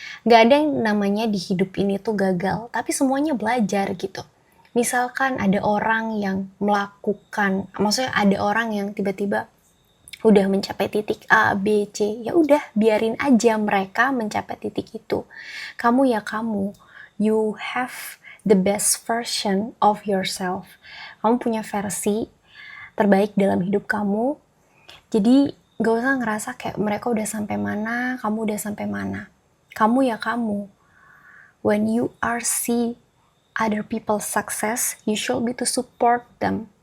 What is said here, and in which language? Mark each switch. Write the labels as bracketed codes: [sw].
[id] Gak ada yang namanya di hidup ini tuh gagal, tapi semuanya belajar gitu. Misalkan ada orang yang maksudnya ada orang yang tiba-tiba udah mencapai titik A, B, C, ya udah biarin aja mereka mencapai titik itu. Kamu ya kamu, [en] you have the best version of yourself. [id] Kamu punya versi terbaik dalam hidup kamu. Jadi gak usah ngerasa kayak mereka udah sampai mana, kamu udah sampai mana. Kamu ya kamu. [en] When you are see other people success, you should be to support them.